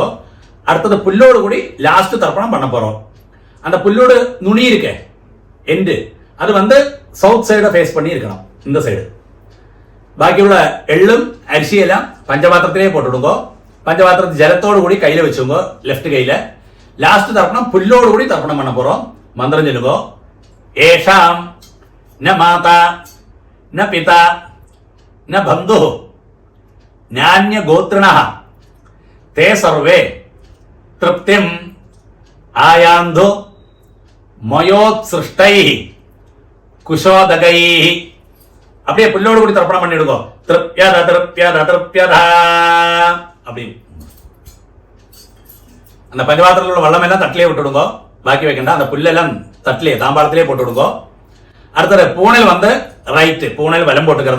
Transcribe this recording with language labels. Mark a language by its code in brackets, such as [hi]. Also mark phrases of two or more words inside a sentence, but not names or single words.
[ta] அடுத்தது புல்லோடு கூடி லாஸ்ட் தர்ப்பணம் பண்ண போறோம். அந்த புல்லோடு நுனி இருக்க எண்டு அது வந்து [en] south side face [ta] பண்ணி இருக்கணும், இந்த சைடு. பாக்கியுள்ள எள்ளும் அரிசியெல்லாம் பஞ்சபாத்திரத்திலே போட்டுடுங்க. பஞ்சபாத்திரத்து ஜலத்தோடு கூடி கையில வச்சுங்க, லெஃப்ட் கையில. லாஸ்ட் தர்ப்பணம் புல்லோடு கூடி தர்ப்பணம் பண்ண போறோம். மந்திரம் சொல்லுங்க. [sa] ஏஷாம் न माता न पिता न बंधु न्यान्य गोत्रिणः ते सर्वे तृप्तिम आयान्धु मयोत्सृष्टैः कुशोदगैः. [ta] அப்படியே புல்லோடு கூடி தர்ப்பணம் பண்ணிடுங்க. [sa] तृप्यत तृप्यत तृप्यत. [ta] அப்படி அந்த பஞ்சபாத்திரத்தில் உள்ள வெள்ளம் எல்லாம் தட்டிலே விட்டுடுங்க. பாக்கி வைக்கண்டா. அந்த புல்லெல்லாம் தட்டிலே தாம்பாளத்திலே போட்டு விடுங்க. அடுத்தது பூனல் வந்து ரைட்டு, பூனல் வலம் போட்டுக்கிறது.